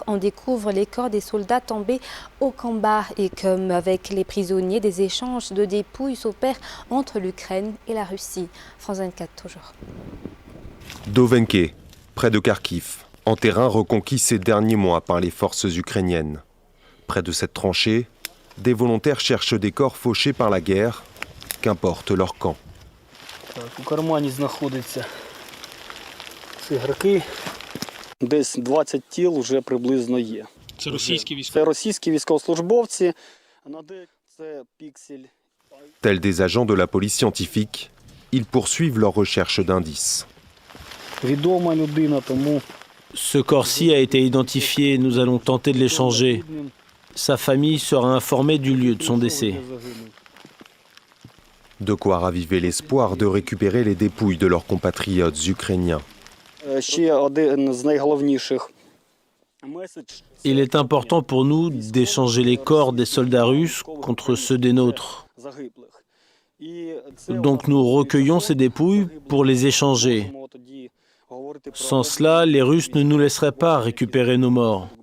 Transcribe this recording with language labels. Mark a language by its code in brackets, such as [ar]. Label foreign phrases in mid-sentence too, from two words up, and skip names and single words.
[fr] On découvre les corps des soldats tombés au combat et comme avec les prisonniers, des échanges de dépouilles s'opèrent entre l'Ukraine et la Russie. France 24 toujours. Dovenke, près de Kharkiv, en terrain reconquis ces derniers mois par les forces ukrainiennes. Près de cette tranchée, des volontaires cherchent des corps fauchés par la guerre, qu'importe leur camp. [uk] У кармані знаходиться цигарки. Десь 20 тіл вже приблизно є. Це російські військовослужбовці. Це піксель. [fr] Tels des agents de la police scientifique, ils poursuivent leur recherche d'indices. [uk] Відома людина, тому [fr] Ce corps-ci a été identifié, nous allons tenter de l'échanger. Sa famille sera informée du lieu de son décès. De quoi raviver l'espoir de récupérer les dépouilles de leurs compatriotes ukrainiens. [uk] ще один з найголовніших. [fr] Il est important pour nous d'échanger les corps des soldats russes contre ceux des nôtres. Donc nous recueillons ces dépouilles pour les échanger. Sans cela, les Russes ne nous laisseraient pas récupérer nos morts.